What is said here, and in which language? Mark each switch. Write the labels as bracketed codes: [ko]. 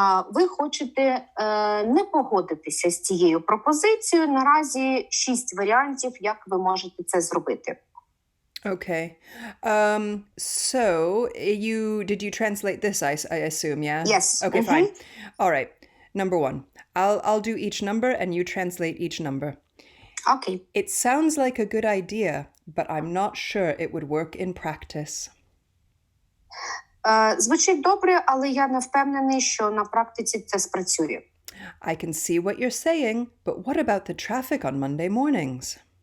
[uk] Ви хочете не погодитися з цією пропозицією. Наразі 6 варіантів, як ви можете це зробити. [en] Okay. So did you translate this, I assume, yeah? Yes. Okay, fine. All right. Number 1. I'll do each number and you translate each number. Okay. It sounds like a good idea, but I'm not sure it would work in practice. [uk] Звучить добре, але я не впевнений, що на практиці це спрацює. [en] I can see what you're saying, but what about the traffic on Monday mornings?